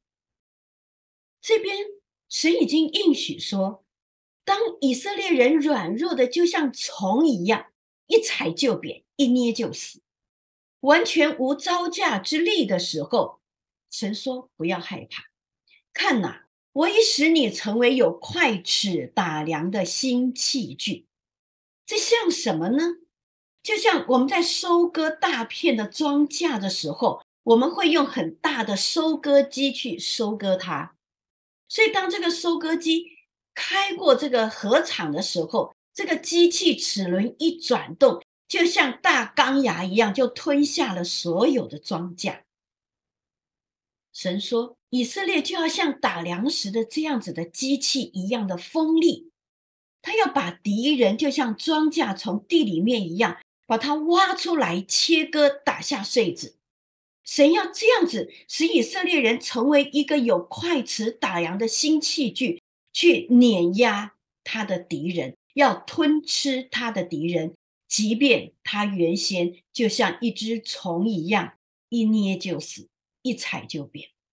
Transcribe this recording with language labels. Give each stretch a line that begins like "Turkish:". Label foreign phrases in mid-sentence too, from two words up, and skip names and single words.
Chinese: 這邊神已經應許說，當以色列人軟弱的就像蟲一樣，一踩就扁，一捏就死，完全無招架之力的時候，神說不要害怕，看哪，我已使你成為有快尺打量的新器具。這像什麼呢？就像我們在收割大片的莊稼的時候，我們會用很大的收割機去收割它。所以當這個收割機開過這個禾場的時候，這個機器齒輪一轉動，就像大鋼牙一樣，就吞下了所有的莊稼。神說，以色列就要像打糧食的這樣子的機器一樣的鋒利，他要把敵人就像莊稼從地裡面一樣，把它挖出來，切割，打下穗子。神要這樣子使以色列人成為一個有快尺打量的新器具，去碾壓他的敵人，要吞吃他的敵人，即便他原先就像一隻蟲一樣，一捏就死，一踩就扁。